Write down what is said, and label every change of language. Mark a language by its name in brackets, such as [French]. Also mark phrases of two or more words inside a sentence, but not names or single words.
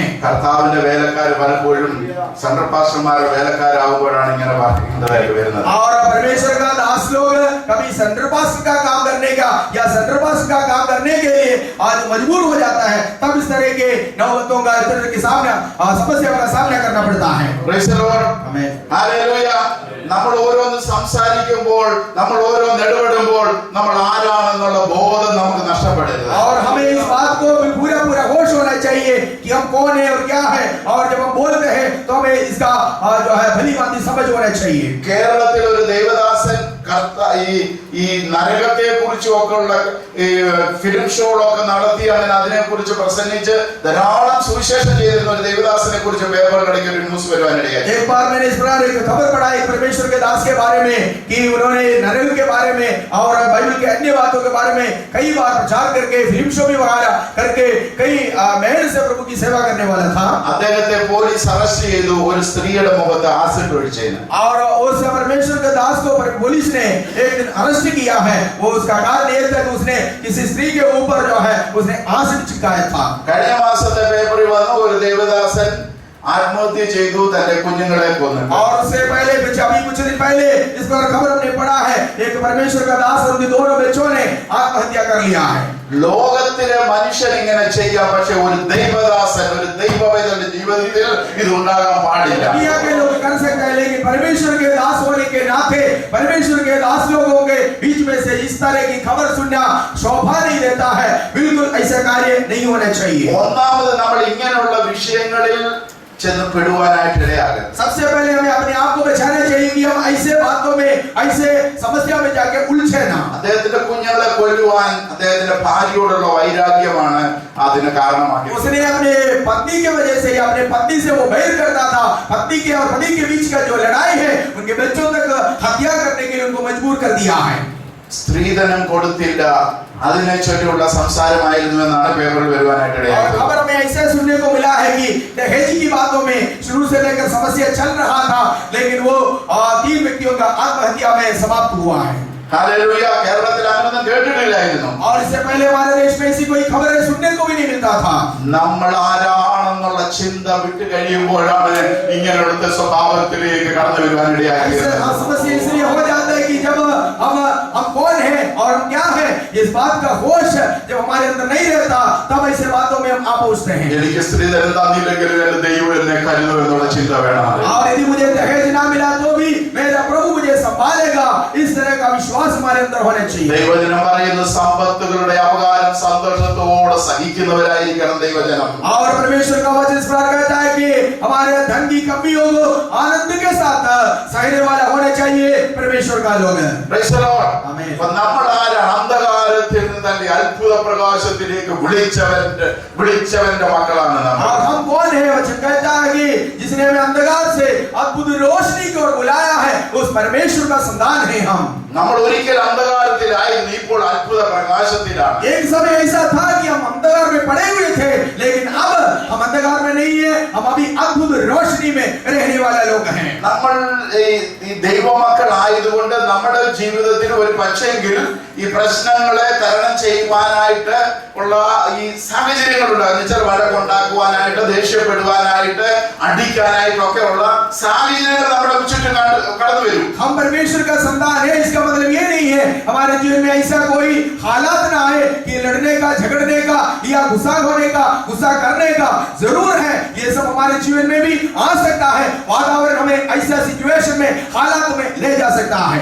[Malayalam] കർത്താവിന്റെ വേലക്കാർ പലപ്പോഴും സെൻട്രൽ പാസ്റ്റർമാരുടെ വേലക്കാരാകുമ്പോഴാണ് ഇങ്ങനെ പറയുന്നതായിട്ട് വരുന്നത്. [Hindi] और परमेश्वर का दास लोग कभी सेंट्रल पास का काम करने का या सेंट्रल पास का काम करने के लिए आज मजबूर हो जाता है, तब इस तरह के नौबतों का, इस तरह के सामना समस्या का सामना करना पड़ता है। [English] Praise the Lord. [Hindi] आमीन। [English] Hallelujah. [Malayalam] നമ്മൾ ഓരോന്ന് സംസാരിക്കുമ്പോൾ, നമ്മൾ ഓരോന്ന് ഇടപെടുമ്പോൾ നമ്മൾ ആരാണെന്നുള്ള ബോധം നമുക്ക് നഷ്ടപ്പെടരുത്. [Hindi] और हमें इस बात को पूरा पूरा होश होना चाहिए कि हम कौन है और क्या है, और जब हम बोलते हैं तो हमें इसका जो है भली भांति समझ होना चाहिए। [Malayalam] കേരളത്തിൽ ഒരു ദേവദാസൻ ഈ നരകത്തെ കുറിച്ചും ഒക്കെ ഉള്ള ഫിലിം ഷോകളൊക്കെ നടത്തി അങ്ങനെ അതിനെ കുറിച്ച് പ്രസംഗിച്ച് ധാരാളം സുവിശേഷം ചെയ്തിരുന്ന ഒരു ദേവദാസനെ കുറിച്ച് പേപ്പറിലിടയ്ക്ക് ഒരു ന്യൂസ് വരുവാനിടയായി. [Hindi] एक बार मैंने इस प्रकार एक खबर पढ़ा एक परमेश्वर के दास के बारे में कि उन्होंने नरक के बारे में और बाइबल के अन्य बातों के बारे में कई बार प्रचार करके फिल्म शो भी वगैरह करके कई मेहनत से प्रभु की सेवा करने वाला था. [Malayalam] അദ്ദേഹത്തെ പോലീസ് അറസ്റ്റ് ചെയ്തു ഒരു സ്ത്രീയുടെ മുഖത്ത് ആസിഡ് ഒഴിച്ചതിന്. [Hindi] और उस परमेश्वर के दास को पुलिस ने एक दिन अरेस्ट किया है. वो उसका कारण ये था कि उसने किसी स्त्री के ऊपर जो है उसने आसिड छिड़काया था. [Malayalam] കഴിഞ്ഞ മാസത്തെ പേപ്പറിൽ വന്ന ഒരു ദേവദാസൻ आत्महत्या ചെയ്തു തന്റെ കുഞ്ഞുങ്ങളെ കൊന്നു. [Hindi] और उससे पहले अभी कुछ दिन पहले इस पर खबर हमने पढ़ा है एक परमेश्वर का दास और उनके दोनों बच्चों ने आत्महत्या कर लिया है. [Malayalam] ലോകത്തിലെ മനുഷ്യൻ ഇങ്ങനെ ചെയ്യാം, പക്ഷെ ഒരു ദൈവദാസൻ ഒരു ദൈവവൈതന്റെ ജീവിതത്തിൽ ഇത് ഉണ്ടാകാൻ പാടില്ല. [Hindi] दुनिया के लोग कर सकते हैं लेकिन परमेश्वर के दास होने के नाते परमेश्वर के दास लोगों के बीच में से इस तरह की खबर सुनना शोभा नहीं देता है. बिल्कुल ऐसा कार्य नहीं होना चाहिए. [Malayalam] ഒന്നാമത് നമ്മൾ ഇങ്ങനെയുള്ള വിഷയങ്ങളിൽ ചെന്ന് പെടുവാനായിട്ട് ഇടയാകരുത്. [Hindi] सबसे पहले हमें अपने आप को बचाना चाहिए कि हम ऐसे बातों में ऐसे समस्या में जाके उलझे ना. [Malayalam] അദ്ദേഹത്തിന്റെ കുഞ്ഞുങ്ങളെ കൊല്ലുവാൻ അദ്ദേഹത്തിന്റെ ഭാര്യയോടുള്ള വൈരാഗ്യമാണ് അതിന് കാരണമാക്കിയത്. [Hindi] उसने अपने पत्नी की वजह से या अपने पत्नी से वो बैर करता था. पत्नी के और पति के बीच का जो लड़ाई है उनके बच्चों तक हत्या करने के लिए उनको मजबूर कर दिया है. [Malayalam] സ്ത്രീധനം കൊടുത്തില്ല അതിനെ ചൊല്ലിയുള്ള സംസാരമായിരുന്നു എന്നാണ് പേപ്പറിൽ വരുവാനായിട്ട് ഇടയായത്. [Hindi] खबर हमें ऐसा सुनने को मिला है कि दहेज की बातों में शुरू से लेकर समस्या चल रहा था लेकिन वो 3 व्यक्तियों का आत्महत्या में समाप्त हुआ है. [Malayalam] ഹല്ലേലൂയ. കേരളത്തിൽ അങ്ങനൊന്നും കേട്ടിട്ടില്ലായിരുന്നു. [Hindi] और इससे पहले हमारे देश में ऐसी कोई खबरें सुनने को भी नहीं मिलता था. [Malayalam] നമ്മൾ ആരാണെന്നുള്ള ചിന്ത വിട്ട് കഴിയുമ്പോഴാണ് ഇങ്ങനെയുള്ള സ്വഭാവത്തിലേക്ക് കടന്നു വരുവാനിടയായത്. [Hindi] समस्या इसलिए हो जाता है कि जब हम कौन है और हम क्या है इस बात का होश जब हमारे अंदर नहीं रहता तब ऐसे बातों में हम आ पहुंचते हैं. [Malayalam] എനിക്ക് സ്ത്രീധനം തന്നില്ലെങ്കിൽ എന്റെ ദൈവം എന്നെ കരുതും എന്നുള്ള ചിന്ത വേണം. [Hindi] और यदि मुझे दहेज ना मिला तो भी मेरा प्रभु मुझे संभालेगा. इस तरह का विश्वास हमारे अंदर होना चाहिए. [Malayalam] ദൈവജനം പറയുന്ന സമ്പത്തുകളുടെ അപകാരം സന്തോഷത്തോടെ സഹിക്കുന്നവരായിരിക്കണം ദൈവജനം. [Hindi] और परमेश्वर का वचन इस प्रकार कहता है कि हमारे धन की कमियों को आनंद के साथ सहने वाला होना चाहिए परमेश्वर का लोग. [English] Praise the Lord. Amen. [Malayalam] അപ്പോൾ നമ്മൾ ആരാണ്? അന്ധകാരത്തിൽ നിന്ന് തന്റെ അത്ഭുത പ്രകാശത്തിലേക്ക് വിളിച്ചവന്റെ മക്കളാണ് നമ്മൾ. [Hindi] और हम कौन है? वचन कहता है कि जिसने हमें अंधकार से अद्भुत रोशनी की ओर बुलाया है उस परमेश्वर का संतान है हम. [Malayalam] നമ്മൾ ഒരിക്കൽ അന്ധകാരത്തിലായിരുന്നു, ഇപ്പോൾ അത്ഭുത പ്രകാശത്തിലാണ്. [Hindi] एक समय ऐसा था कि हम अंधकार में पड़े हुए थे लेकिन अब हम अंधकार में नहीं है, हम अभी अद्भुत रोशनी में रहने वाले लोग हैं. [Malayalam] നമ്മൾ ഈ ദൈവമക്കൾ ആയതുകൊണ്ട് നമ്മുടെ ജീവിതത്തിൽ ഒരു പക്ഷെങ്കിൽ ഈ പ്രശ്നങ്ങളെ തരണം ചെയ്യുവാനായിട്ട് ഉള്ള ഈ സാഹചര്യങ്ങളുണ്ട്. എന്നുവെച്ചാൽ വഴക്കുണ്ടാക്കുവാനായിട്ട്, ദേഷ്യപ്പെടുവാനായിട്ട്, അടിക്കാനായിട്ടും ഒക്കെ ഉള്ള സാഹചര്യങ്ങൾ നമ്മുടെ ചുറ്റും കടന്നു വരും. [Hindi] हम परमेश्वर का संतान है इसका मतलब ये नहीं है हमारे जीवन में ऐसा कोई हालात ना आए कि लड़ने का, झगड़ने का या गुस्सा होने का, गुस्सा करने का. जरूर है ये सब हमारे जीवन में भी आ सकता है. वातावरण हमें ऐसा सिचुएशन में हालात में ले जा सकता है.